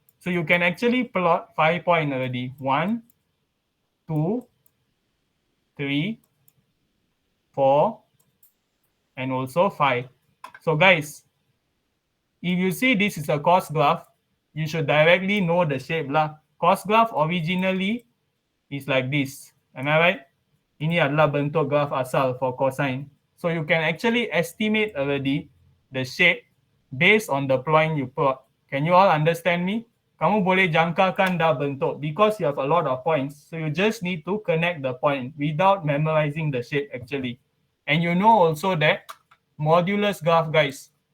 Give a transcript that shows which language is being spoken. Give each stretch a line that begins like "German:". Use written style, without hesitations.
English: So you can actually plot 5 point already. 1, 2, 3, 4, and also 5. So guys, if you see this is a cos graph, you should directly know the shape lah. Cos graph originally is like this. Am I right?
Malay: Ini adalah bentuk graph asal
English: for cosine. So you can actually estimate already the shape based on the point you plot. Can you all understand me?
Malay: Kamu boleh jangkakan dah bentuk
English: because you have a lot of points. So you just need to connect the point without memorizing the shape actually. And you know also that modulus graph, guys.